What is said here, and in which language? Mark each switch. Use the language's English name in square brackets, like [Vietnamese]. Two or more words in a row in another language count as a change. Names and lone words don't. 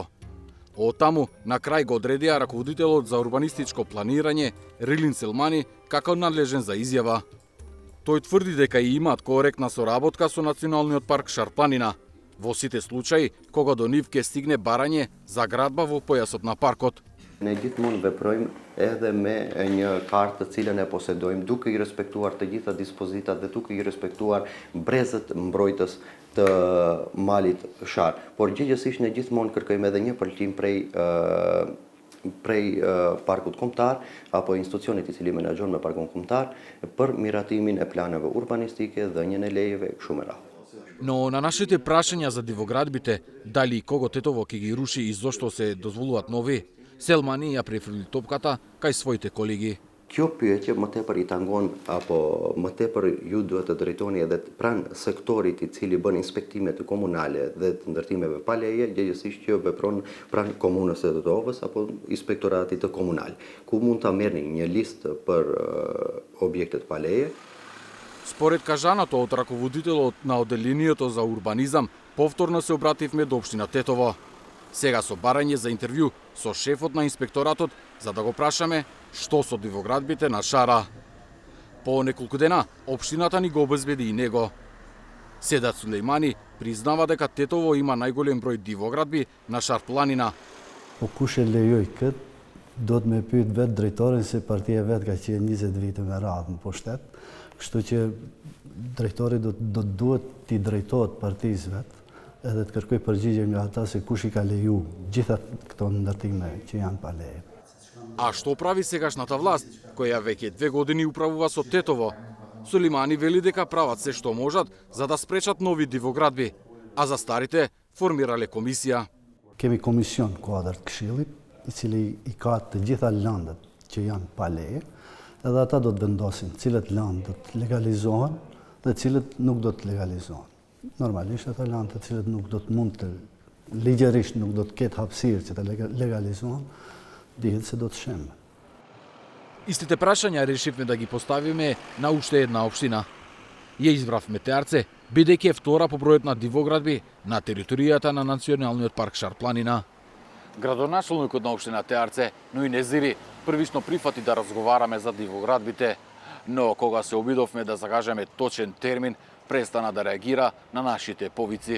[Macedonian] Оттаму, на крај го одредија раководителот за урбанистичко планирање Рилин Селмани како надлежен за изјава. Тој тврди дека и имаат коректна соработка со Националниот парк Шар планина, во сите случаи кога до нив ќе стигне барање за градба во појасот на паркот. [Albanian] Ne gjithmonë veprojmë edhe me një kartë të cilën e posedojmë, duke I respektuar të gjitha dispozitat dhe duke I respektuar brezët mbrojtës të malit Shar. Por gjithsesi ne gjithmonë kërkojmë edhe një pëlqim prej parkut kombëtar apo institucionit I cili menaxhon me parkun kombëtar për miratimin e planeve urbanistike, dhënien e lejeve kështu me radhë. [Macedonian] Но на нашите прашања за дивоградбите, дали и кого Тетово ќе ги руши и зошто се дозволуваат нови, Селмани ја префрли топката кај своите колеги. [Albanian] Kjo pyetje më tepër I tangon apo më tepër ju duhet të drejtoni edhe pranë sektorit I cili bën inspektime të komunale dhe të ndërtimeve pa leje, gjithsesi që vepron pranë komunës së Tetovës apo inspektoratit të komunal, ku mund ta merrni një listë për objektet pa leje. [Macedonian] Според кажаното од раководителот на оделението за урбанизам, повторно се обративме до општина Тетово. Сега со барање за интервју со шефот на инспекторатот за да го прашаме што со дивоградбите на Шара. По неколку дена, општината ни го обезбеди и него. Седат Сулеймани признава дека Тетово има најголем број дивоградби на Шар планина. [Albanian] Kush e lejoj këtë, do të me pyet vetë drejtorin se partia vetë ka qenë 20 vite me radhë në pushtet, kështu që drejtori do duhet t'i drejtohet partisë vetë, edhe të kërkoj përgjigje nga ata se kush I ka leju gjitha këto ndërtime që janë pa leje. [Macedonian] А што прави сегашната власт, која веќе 2 години управува со Тетово? Сулеймани вели дека прават се што можат за да спречат нови дивоградби, а за старите формирале комисија. [Albanian] Kemi komision kuadër të Këshillit, I cili I ka të gjitha lëndët që janë pa leje, edhe ata do të vendosin cilët lëndë do të legalizohen dhe cilët nuk do të legalizohen. Normalisht ata lëndë të cilët nuk do të mund të ligjerisht nuk do të ketë hapësirë që të legalizohen, dihet se do të shemë. [Macedonian] Истите прашања решивме да ги поставиме на уште една општина. Ја избравме Теарце, бидејќи е втора по бројот на дивоградби на територијата на Националниот парк Шар планина. Градоначелникот на општина Теарце, но и Незири, првично прифати да разговараме за дивоградбите, но кога се обидовме да закажеме точен термин, престана да реагира на нашите повици.